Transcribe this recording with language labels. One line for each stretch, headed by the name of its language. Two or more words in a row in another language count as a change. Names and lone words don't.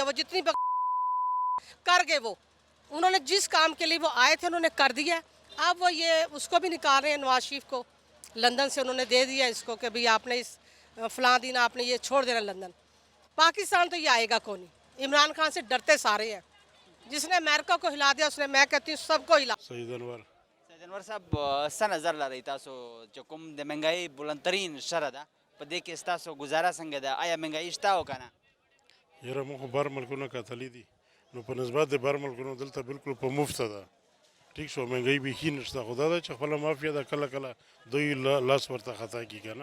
Urdu: وہ جتنی کر گئے, وہ انہوں نے جس کام کے لیے وہ آئے تھے انہوں نے کر دیا. اب وہ یہ اس کو بھی نکال رہے ہیں, نواز شریف کو لندن سے انہوں نے دے دیا اس کو کہ بھئی آپ نے اس فلاں دن آپ نے یہ چھوڑ دینا لندن. پاکستان تو یہ آئے گا کون نہیں. عمران خان سے ڈرتے سارے ہیں. جس نے امریکہ کو ہلا دیا اس نے, میں کہتی ہوں سب کو ہلا. سید
Pashto: انور صاحب څه نظر لرئ تاسو چې کوم د مهنګائی بلندترین شرح ده په دې کې ستاسو گزاره څنګه ده؟ آیا مهنګائی شته او که نه؟ یاره موږ خو بهر ملکونه کتلي دي, نو په نسبت د بهر ملکونو دلته بالکل په مفته ده. ټیک شو, مهنګائی بیخي نشته, خو دا ده چې خپله مافیا ده کله کله دوی لاس ورته خطا کي که نه.